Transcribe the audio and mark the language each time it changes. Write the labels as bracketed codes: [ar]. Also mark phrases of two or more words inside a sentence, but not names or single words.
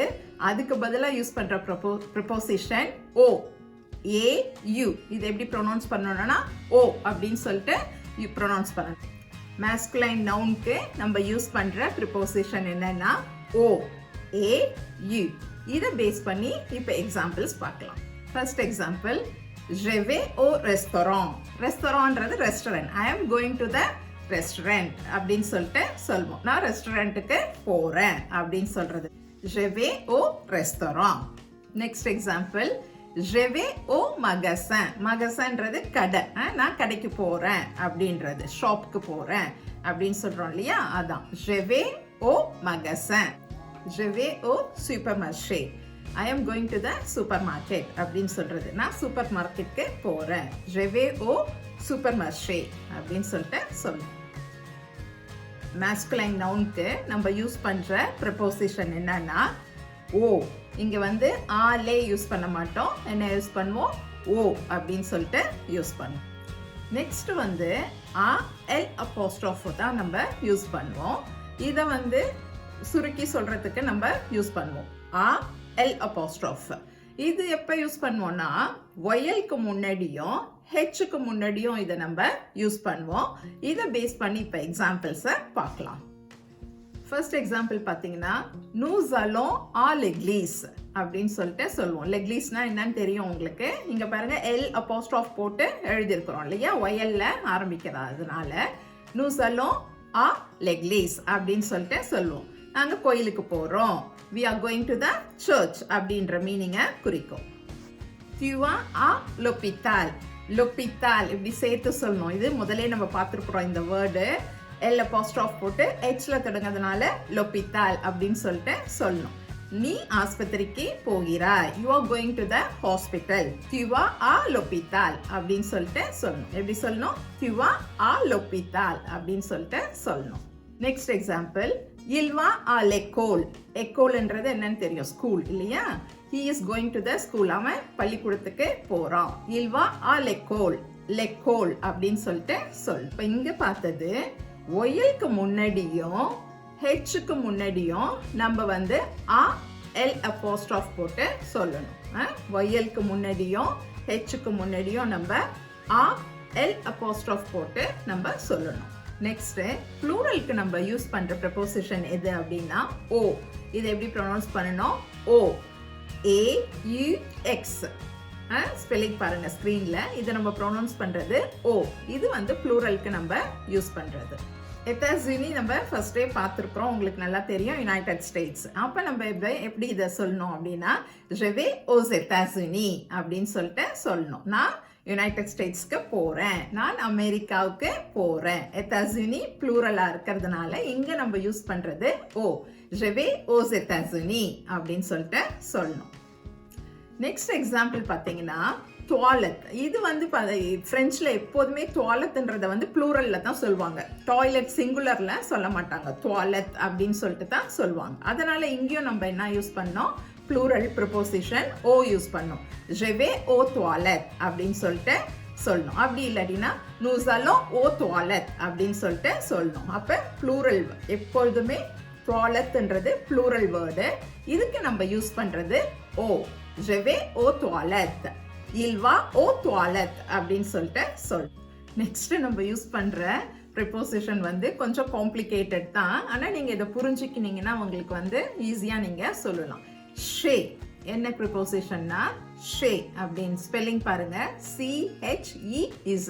[ta] அதுக்கு பதிலா யூஸ் பண்ற ப்ரிபோசிஷன் ஓ, ஏ யூ. இது எப்படி ப்ரொனவுன்ஸ் பண்ணணும்னா ஓ அப்படின்னு சொல்லிட்டு ப்ரொனவுன்ஸ் பண்ணணும். masculine நவுனுக்கு நம்ம யூஸ் பண்ற preposition என்னன்னா o, a, u. இதை பேஸ் பண்ணி இப்போ எக்ஸாம்பிள்ஸ் பார்க்கலாம். [en] first example. [fr] Je vais au restaurant. [ta] ரெஸ்டாரண்ட்ன்றது ரெஸ்டாரண்ட். [en] I am going to the restaurant [ta] அப்படின்னு சொல்லிட்டு சொல்வோம். நான் ரெஸ்டாரண்ட்டுக்கு போறேன் அப்படின்னு சொல்றது. [fr] Je vais au restaurant. [en] next example. [fr] Je vais au magasin. [ta] magasinன்றது கடை. நான் கடைக்கு போறேன் அப்படின்றது, ஷாப்புக்கு போறேன் அப்படின்னு சொல்றோம் இல்லையா? [fr] அதான் je vais au magasin. je vais au supermarché. [en] I am going to the supermarket [ta] அப்படின்னு சொல்றது. நான் சூப்பர் மார்க்கெட்டுக்கு போறேன். [fr] je vais au supermarché [ta] அப்படின்னு சொல்லிட்டு சொல்லணும். masculine நவுனுக்கு நம்ம யூஸ் பண்ற preposition என்னன்னா ஓ. இங்க ஆலே யூஸ் பண்ண மாட்டோம். என்ன யூஸ் பண்ணுவோம்? ஓ அப்படின்னு சொல்லிட்டு யூஸ் பண்ணுவோம். நெக்ஸ்ட் ஆ எல் அப்போஸ்ட்ரோஃப் தான் நம்ம யூஸ் பண்ணுவோம். இதை சுருக்கி சொல்றதுக்கு நம்ம யூஸ் பண்ணுவோம். ஆ எல் அப்போஸ்ட்ரோஃப். இது எப்போ யூஸ் பண்ணுவோம்னா ஒயலுக்கு முன்னாடியும் ஹெச்சுக்கு முன்னாடியும் இதை நம்ம யூஸ் பண்ணுவோம். இதை பேஸ் பண்ணி இப்போ எக்ஸாம்பிள்ஸை பார்க்கலாம். [en] first example [ta] பார்த்தீங்கன்னா [fr] nous allons à l'église [ta] அப்படின்னு சொல்லிட்டு சொல்லுவோம். லெக்லீஸ்னா என்னன்னு தெரியும் உங்களுக்கு. இங்க பாருங்க எல் அப்போஸ்ட்ரோஃப் போட்டு எழுதியிருக்கிறோம் இல்லையா, ஒயல்ல ஆரம்பிக்கிறதுனால [fr] nous allons à l'église [ta] அப்படின்னு சொல்லிட்டு சொல்லுவோம். நாங்க கோயிலுக்கு போறோம். [en] we are going to the church [ta] அப்படின்ற மீனிங்கை குறிக்கும். [fr] tu vas à l'hôpital. l'hôpital [ta] இப்படி சேர்த்து சொல்லணும். இது முதலே நம்ம பார்த்துருக்குறோம் இந்த வேர்டு. எல் அப்போஸ்ட்ரோஃப் போட்டு ஹெச்ல தொடங்கிறதுனால [fr] l'hôpital [ta] அப்படின்னு சொல்லிட்டு சொல்லணும். நீ ஆஸ்பத்திரிக்கு போகிறாய். [en] you are going to the hospital. [fr] tu vas à l'hôpital [ta] அப்படின்னு சொல்லிட்டு சொல்லணும். எப்படி சொல்லணும்? [fr] tu vas à l'hôpital [ta] அப்படின்னு சொல்லிட்டு சொல்லணும். [en] next example [fr] il va à l'école. [ta] écoleன்றது என்னன்னு தெரியும், ஸ்கூல் இல்லையா. [en] he is going to the school. [ta] அவன் பள்ளிக்கூடத்துக்கு போறான். [fr] il va à l'école. [ta] l'école அப்படின்னு சொல்லிட்டு சொல். இப்போ இங்க பார்த்தது ஒயலுக்கு முன்னாடியும் ஹெச்சுக்கு முன்னாடியும் நம்ம வந்து ஆ எல் அப்போஸ்ட்ரோஃப் போட்டு சொல்லணும். ஒயலுக்கு முன்னாடியும் ஹெச்சுக்கு முன்னாடியும் நம்ம ஆ எல் அப்போஸ்ட்ரோஃப் போட்டு நம்ம சொல்லணும். நெக்ஸ்ட் ப்ளூரலுக்கு நம்ம யூஸ் பண்ற ப்ரெபோசிஷன் எது அப்படின்னா ஓ. இதை எப்படி ப்ரொனவுன்ஸ் பண்ணணும்? ஓ ஏ யு எக்ஸ். ஸ்பெல்லிங் பாருங்க ஸ்க்ரீன்ல. இதை நம்ம ப்ரொனவுன்ஸ் பண்றது ஓ. இது வந்து ப்ளூரலுக்கு நம்ம யூஸ் பண்றது. எத்தாசினி நம்ம ஃபர்ஸ்டே பார்த்துருக்குறோம், உங்களுக்கு நல்லா தெரியும், யுனைடெட் ஸ்டேட்ஸ். அப்போ நம்ம எப்படி இதை சொல்லணும் அப்படின்னா [fr] je vais aux États-Unis [ta] அப்படின்னு சொல்லிட்டு சொல்லணும். நான் யுனைடெட் ஸ்டேட்ஸ்க்கு போறேன், நான் அமெரிக்காவுக்கு போறேன். எத்தாசினி ப்ளூரலா இருக்கிறதுனால இங்க நம்ம யூஸ் பண்றது ஓ. [fr] je vais aux États-Unis [ta] அப்படின்னு சொல்லிட்டு சொல்லணும். [en] next example பார்த்தீங்கன்னா டாய்லெட். [ta] இது வந்து பிரெஞ்சில் எப்போதுமே டாய்லெட்ன்றதை வந்து ப்ளூரலில் தான் சொல்லுவாங்க. டாய்லெட் சிங்குலரில் சொல்ல மாட்டாங்க, டாய்லெட் அப்படின்னு சொல்லிட்டு தான் சொல்லுவாங்க. அதனால இங்கேயும் நம்ம என்ன யூஸ் பண்ணோம்? ப்ளூரல் ப்ரிப்போசிஷன் ஓ யூஸ் பண்ணோம். [fr] je vais aux toilettes [ta] அப்படின்னு சொல்லிட்டு சொல்லணும். அப்படி இல்லாட்டினா [fr] nous allons aux toilettes [ta] அப்படின்னு சொல்லிட்டு சொல்லணும். அப்போ ப்ளூரல் எப்பொழுதுமே டாய்லெட்ன்றது [en] plural word. [ta] இதுக்கு நம்ம யூஸ் பண்ணுறது ஓ. [fr] je vais aux toilettes. il va aux toilettes [ta] அப்படின்னு சொல்லிட்டு சொல். நெக்ஸ்ட் நம்ம யூஸ் பண்ற ப்ரிப்போசிஷன் வந்து கொஞ்சம் காம்ப்ளிகேட்டட் தான். ஆனால் நீங்கள் இதை புரிஞ்சுக்கினீங்கன்னா உங்களுக்கு வந்து ஈஸியாக நீங்கள் சொல்லலாம். ஷே என்ன ப்ரிப்போசிஷன்னா ஷே அப்படின்னு ஸ்பெல்லிங் பாருங்க, CHEZ.